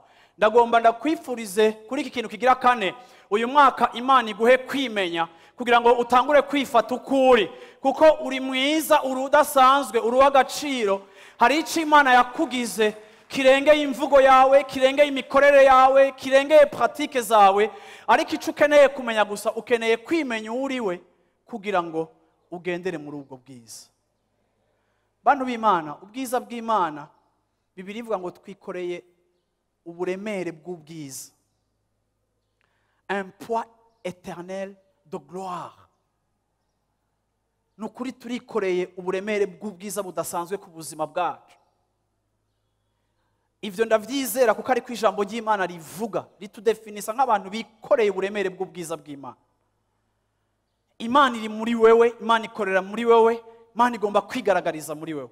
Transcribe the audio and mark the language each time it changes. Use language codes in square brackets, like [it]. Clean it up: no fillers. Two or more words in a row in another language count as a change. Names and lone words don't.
[rn] Ndagomba ndakwifurize kuri iki kintu kigira kane, uyu mwaka Imana iguhe kwimenya kugira ngo utangure kwifata ukuri, kuko uri mwiza, uri udasanzwe, uri w'agaciro. Hari ico Imana yakugize kirengeye imvugo yawe, kirengeye imikorere yawe, kirengeye pratique zawe, ariko ico ukeneye kumenya gusa ukeneye kwimenya uriwe kugira ngo ugendere muri ubwo bwiza. Bantu b'Imana, ubwiza bw'Imana Bibiliya ivuga ngo twikoreye uburemere bw'ubwiza, [fr] un poids éternel de gloire. [rn] Nukuri turikoreye uburemere bw'ubwiza budasanzwe ku buzima bwacu. Ivyo ndavyizera kuko ari kwijambo ry'Imana rivuga, ritudefinisa nk'abantu bikoreye uburemere bw'ubwiza bw'Imana. Imana iri muri wewe, Imana ikorera muri wewe, Imana igomba kwigaragariza muri wewe.